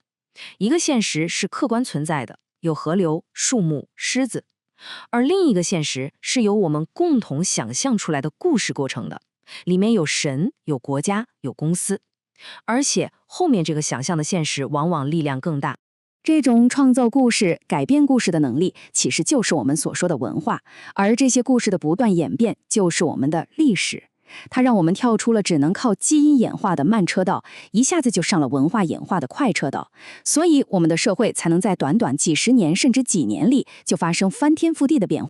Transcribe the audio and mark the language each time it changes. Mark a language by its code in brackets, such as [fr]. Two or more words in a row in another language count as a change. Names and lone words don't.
[zh] 一個現實是客觀存在的，有河流、樹木、獅子；而另一個現實是由我們共同想象出來的故事構成的，裡面有神、有國家、有公司。而且後面這個想象的現實往往力量更大。這種創造故事、改變故事的能力，其實就是我們所說的文化，而這些故事的不斷演變，就是我們的歷史。它讓我們跳出了只能靠基因演化的慢車道，一下子就上了文化演化的快車道，所以我们的社会才能在短短幾十年甚至幾年裡就發生翻天覆地的變化。